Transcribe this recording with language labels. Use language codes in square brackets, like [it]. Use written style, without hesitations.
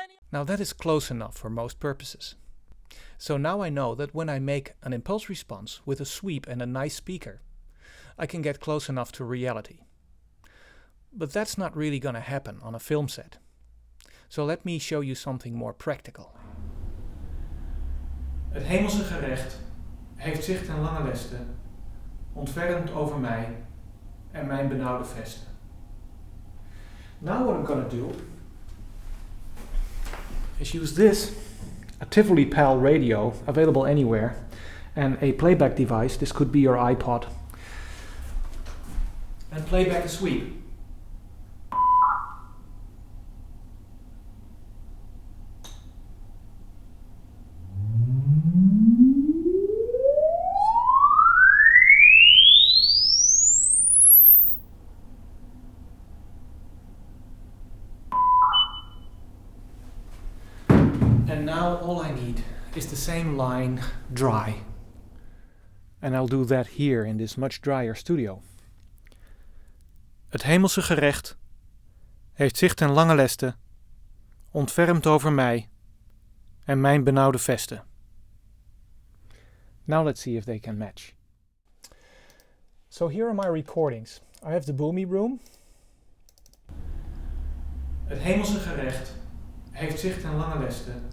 [en] Now that is close enough for most purposes. So now I know that when I make an impulse response with a sweep and a nice speaker, I can get close enough to reality. But that's not really gonna happen on a film set. So let me show you something more practical. [nl] Het hemelse gerecht heeft zich ten lange leste ontfermd over mij en mijn benauwde vesten. [en] Now what I'm gonna do is use this, a Tivoli PAL radio available anywhere, and a playback device. This could be your iPod. And play back a sweep. And now all I need is the same line dry. And I'll do that here in this much drier studio. [nl] Het hemelse gerecht heeft zich ten lange leste ontfermd over mij en mijn benauwde vesten. [en] Now let's see if they can match. So here are my recordings. I have the boomy room. [nl] Het hemelse gerecht heeft zich ten lange leste.